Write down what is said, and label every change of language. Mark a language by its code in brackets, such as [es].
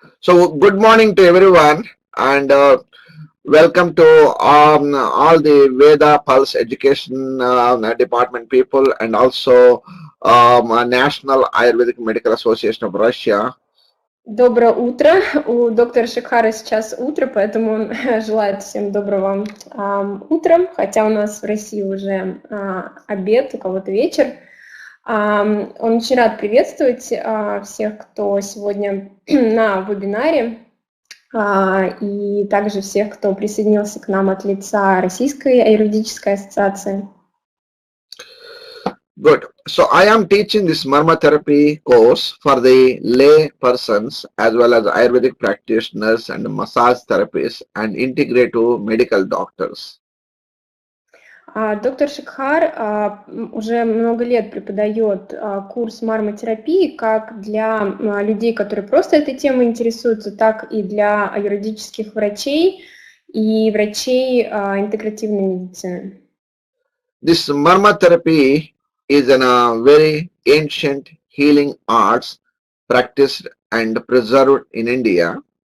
[en] So, good morning to everyone, and welcome to all the Veda Pulse Education Department people, and also National Ayurvedic Medical Association of Russia. [ru] Доброе утро. У доктора Шехара сейчас утро, поэтому он желает всем доброго утра, хотя у нас в России уже обед, у кого-то вечер. Он очень рад приветствовать всех, кто сегодня на вебинаре, и также всех, кто присоединился к нам от лица Российской Аюрведической ассоциации. [en] Good. So I am teaching this marmotherapy course for the lay persons as well as Ayurvedic practitioners and massage therapists and integrative medical doctors. [ru] Доктор Шекхар уже много лет преподает курс марматерапии как для людей, которые просто этой темой интересуются, так и для аюрведических врачей и врачей интегративной медицины. [en] This marmotherapy is a very ancient healing arts practiced and preserved in India.